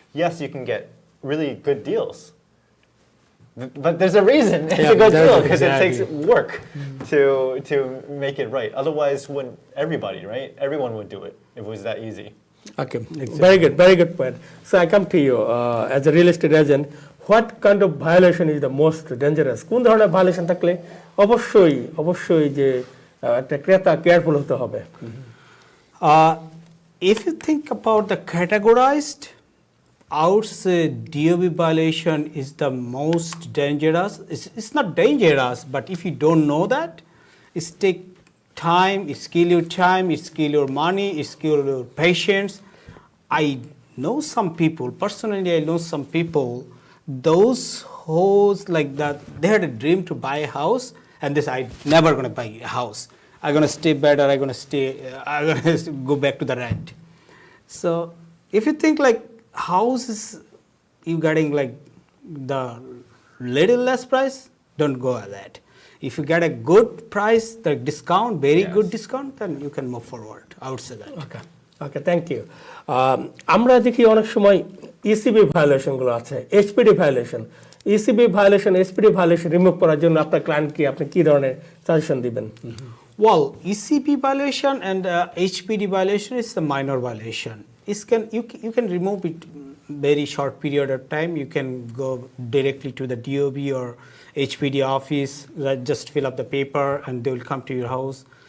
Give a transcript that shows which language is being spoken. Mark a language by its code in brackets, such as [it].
[en] Yes, you can get really good deals, but there's a reason it's a good deal, because it takes work to make it right. Otherwise, wouldn't everybody, right? Everyone would do it if it was that easy. Okay, very good point. So I come to you as a real estate agent. What kind of violation is the most dangerous? [bn] কোন ধরনের violation থাকলে অবশ্যই যে একটা ক্রেতা careful হতে হবে? [en] If you think about the categorized, I would say DOB violation is the most dangerous. It's not dangerous, but if you don't know that, it's take time, it's kill your time, it's kill your money, it's kill your patience. I know some people, personally I know some people, those who's like that, they had a dream to buy a house, and this I'm never gonna buy a house. I'm gonna stay better, I'm gonna go back to the rent. So if you think like houses, you getting like the little less price, don't go at that. If you get a good price, the discount, very good discount, then you can move forward. I would say that. Okay, thank you. [bn] আমরা দেখি অনেক সময় ECB violation গুলো আছে, এইচপিডি violation, ECB violation, এইচপিডি violation remove করার জন্য আপনার ক্লায়েন্টকে আপনি কি ধরনের সাজেশন দিবেন? [en] Well, ECB violation and HPD violation is the minor violation. You can remove it very short period of time. You can go directly to the DOB or HPD office, just fill up the paper, and they will come to your house.